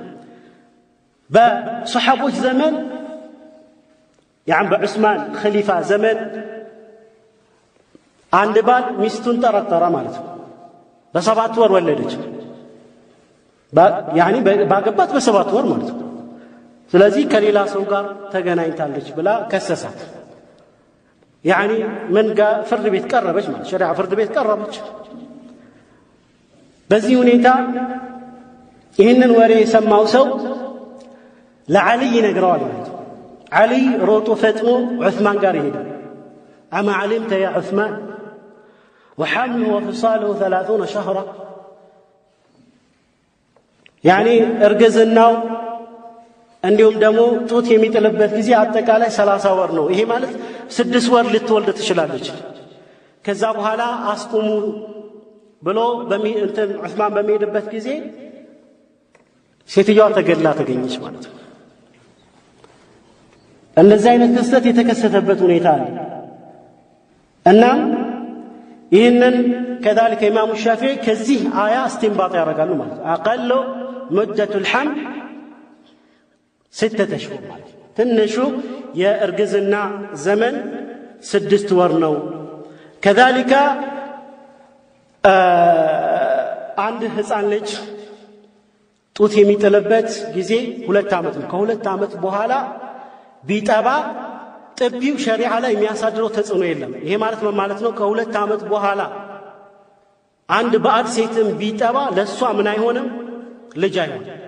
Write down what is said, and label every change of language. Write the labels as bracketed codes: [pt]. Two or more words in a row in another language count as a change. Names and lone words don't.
[am] በሱሐቦች ዘመን يعني በዑስማን ኸሊፋ ዘመን አንድ ባል ሚስቱን ጠረጠረ ማለት ነው በ7 ወር ወለደች يعني ባገባት በ7 ወር ማለት ነው ስለዚህ ከሌላ ሰው ጋር ተገናኝታለች ብላ ከሰሳት [ar] يعني من [am] ጋር ፍርድ ቤት ቀረበች ማለት ሸሪዓ ፍርድ ቤት ቀረበች በዚህ ሁኔታ ይህንን ወሬ የሰማው ሰው ለዓሊ ይነግረዋል ማለት ነው ዓሊ ሮጦ ፈጥኖ ዑስማን ጋር ይሄዳል [ar] أما علمت يا عثمان وحمله وفصاله 30 شهرا [am] يعني እርግዝናው እንዲሁም ደግሞ ጡት የሚጥልበት ጊዜ አጠቃላይ 30 ወር ነው ይሄ ማለት 6 ወር ልትወልድ ትችላለች ከዛ በኋላ አስቁሙ ብሎ እንትን ዑስማን በሚሄድበት ጊዜ ሴትየዋ ተገድላ ተገኘች ማለት ነው እንደዚህ አይነት ክስተት የተከሰተበት ሁኔታ አለ እና ይህንን كذلك ኢማሙ ሻፊዒ ከዚህ አያ استنباط ያደርጋሉ ማለት አቀሉ [ar] مدة الحمل [am] 6 أشهر ትንሹ የእርግዝና ዘመን 6 ወር ነው كذلك አንድ ህፃን ልጅ ጡት የሚጥልበት ጊዜ 2 ዓመት ነው ከ2 ዓመት በኋላ ቢጠባ ጥቢው ሸሪዓ ላይ የሚያሳድረው ተጽዕኖ የለም ይሄ ማለት ምን ማለት ነው ከ2 ዓመት በኋላ አንድ ባዕድ ሴትም ቢጠባ ለሷ ምን አይሆንም ልጅ አይሆንም